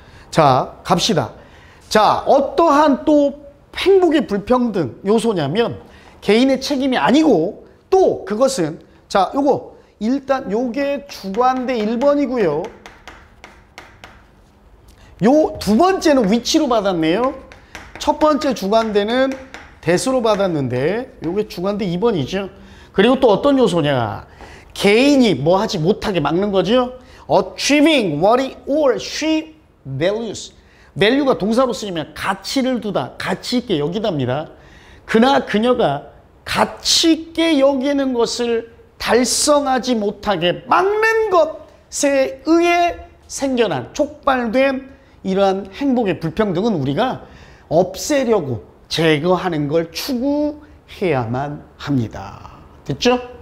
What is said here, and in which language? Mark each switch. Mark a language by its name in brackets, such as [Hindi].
[Korean] 자, 갑시다. 자, 어떠한 또 행복의 불평등 요소냐면 개인의 책임이 아니고 또 그것은, 자, 요거 일단 요게 주관대 1번이고요. 요 두 번째는 위치로 받았네요. 첫 번째 주관대는 대수로 받았는데 요게 주관대 2번이죠. 그리고 또 어떤 요소냐? 개인이 뭐 하지 못하게 막는 거죠. [English] Achieving what he or she values. [Korean] value가 동사로 쓰이면 가치를 두다, 가치 있게 여기답니다. 그나 그녀가 가치 있게 여기는 것을 달성하지 못하게 막는 것에 의해 생겨난, 촉발된 이러한 행복의 불평등은 우리가 없애려고 제거하는 걸 추구해야만 합니다. 됐죠?